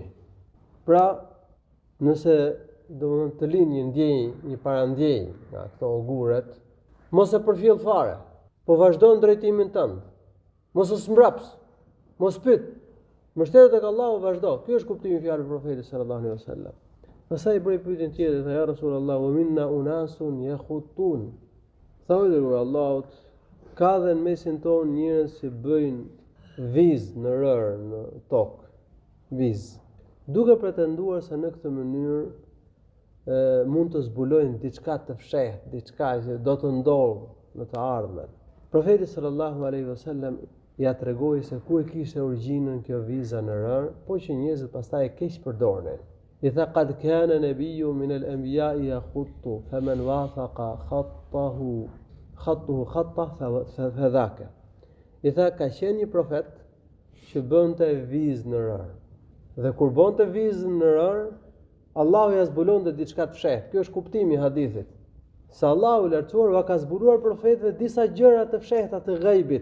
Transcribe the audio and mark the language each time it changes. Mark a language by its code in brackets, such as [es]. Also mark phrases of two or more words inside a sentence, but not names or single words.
[sq] Pra, nëse domethënë të lind një ndjenjë, një parandjej nga këto oguret, mos e përfjell fare, po vazhdo në drejtimin tënd. Mos u zmbraps, mos pyet. Mbështetet tek Allahu, vazhdo. Ky është kuptimi i fjalës profetit [ar] صلى الله عليه وسلم. [sq] Pastaj bëri pyetjen tjetër, tha [ar] يا رسول الله، ومنا أناس يخطون. [sq] Thaujë Allahut, ka dhe në mesin tonë njerëz që bëjnë vizë në rër, në tokë, vizë, duke pretenduar se në këtë mënyrë mund të zbulojnë diçka të fshehtë, diçka që do të ndodhë në të ardhmen. Profeti [ar] صلى الله عليه وسلم [sq] ja tregoi se ku e kishte origjinën kjo viza në rër, po që njerëzit pastaj e keq përdornin. I tha [ar] قد كان نبي من الأنبياء يخط فمن وافق خطه خطا فذاك. [sq] I tha ka qenë një profet që bënte vizë në rër. Dhe kur bënte vizën në rër, Allahu ja zbulonte diçka të fshehtë. Ky është kuptimi i hadithit. Se Allahu i lartësuar ka zbuluar profetëve disa gjëra të fshehta të ghaibit.